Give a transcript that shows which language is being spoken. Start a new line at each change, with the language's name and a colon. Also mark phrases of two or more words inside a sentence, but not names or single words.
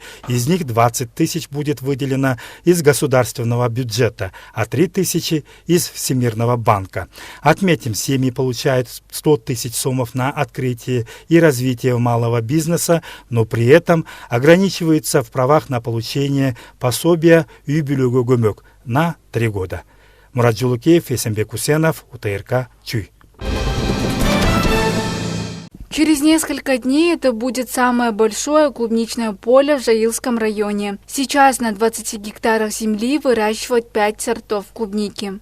Russian: Из них 20 тысяч будет выделено из государственного бюджета, а 3 тысячи из Всемирного банка. Отметим, семьи получают 100 тысяч сомов на открытие и развитие малого бизнеса, но при этом ограничиваются в правах на получение пособия
Kyrgyz: үй бүлөгө көмөк
Russian: на 3 года. Мурат Жулукеев, Эсенбек Усенов, УТРК, Чуй. Через несколько дней это будет самое большое клубничное поле в Жаилском районе. Сейчас на 20 гектарах земли выращивают 5 сортов клубники.